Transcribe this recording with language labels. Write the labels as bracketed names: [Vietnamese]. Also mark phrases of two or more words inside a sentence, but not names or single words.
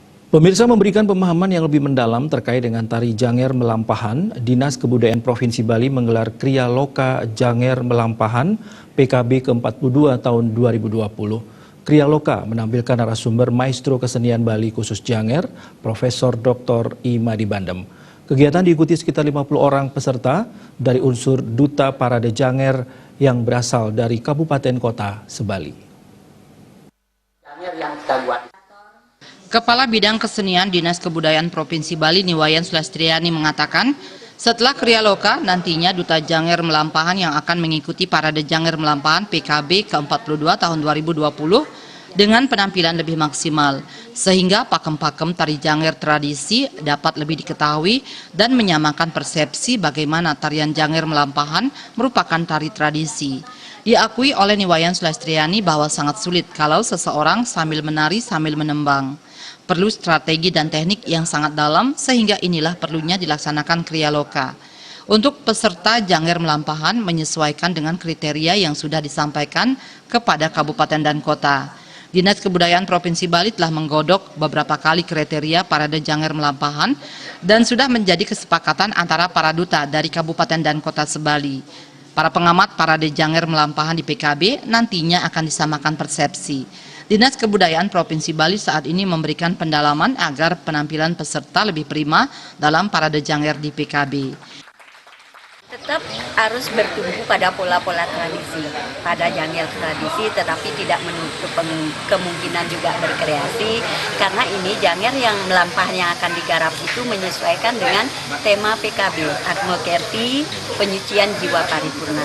[Indonesian] Pemirsa, memberikan pemahaman yang lebih mendalam terkait dengan tari Janger Melampahan, Dinas Kebudayaan Provinsi Bali menggelar Kriya Loka Janger Melampahan PKB ke-42 tahun 2020. Kriya Loka menampilkan narasumber maestro kesenian Bali khusus Janger, Profesor Dr. Imadi Bandem. Kegiatan diikuti sekitar 50 orang peserta dari unsur Duta Parade Janger yang berasal dari kabupaten kota sebali. Janger yang kita buat. Kepala Bidang Kesenian Dinas Kebudayaan Provinsi Bali Niwayan Sulastriani mengatakan, setelah Kriya Loka, nantinya Duta Janger Melampahan yang akan mengikuti Parade Janger Melampahan PKB ke-42 tahun 2020 dengan penampilan lebih maksimal, sehingga pakem-pakem tari Janger tradisi dapat lebih diketahui dan menyamakan persepsi bagaimana tarian Janger Melampahan merupakan tari tradisi. Diakui oleh Niwayan Sulastriani bahwa sangat sulit kalau seseorang sambil menari sambil menembang. Perlu strategi dan teknik yang sangat dalam, sehingga inilah perlunya dilaksanakan Kriya Loka. Untuk peserta Janger Melampahan menyesuaikan dengan kriteria yang sudah disampaikan kepada kabupaten dan kota. Dinas Kebudayaan Provinsi Bali telah menggodok beberapa kali kriteria Parade Janger Melampahan dan sudah menjadi kesepakatan antara para duta dari kabupaten dan kota sebali. Para pengamat Parade Janger Melampahan di PKB nantinya akan disamakan persepsi. Dinas Kebudayaan Provinsi Bali saat ini memberikan pendalaman agar penampilan peserta lebih prima dalam Parade Janger di PKB. Tetap harus bertumbuh pada pola-pola tradisi, pada Janger tradisi, tetapi tidak menutup kemungkinan juga berkreasi, karena ini Janger yang melampahan yang akan digarap itu menyesuaikan dengan tema PKB, Atmokerti, penyucian jiwa paripurna.